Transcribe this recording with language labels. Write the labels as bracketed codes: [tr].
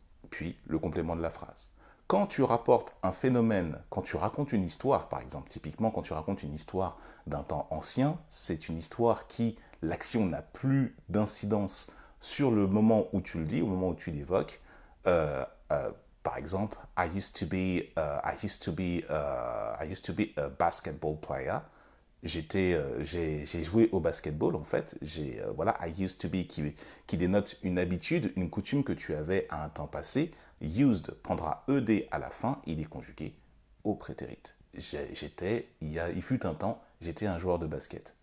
[fr] Puis le complément de la phrase. Quand tu rapportes un phénomène, quand tu racontes une histoire, par exemple, typiquement quand tu racontes une histoire d'un temps ancien, c'est une histoire qui, l'action n'a plus d'incidence sur le moment où tu le dis, au moment où tu l'évoques. Par exemple, [en] I used to be a basketball player. [fr] J'ai joué au basketball en fait. Voilà, [en] I used to be [fr] qui dénote une habitude, une coutume que tu avais à un temps passé. Used prendra ed à la fin, il est conjugué au prétérit. Il fut un temps, j'étais un joueur de basket.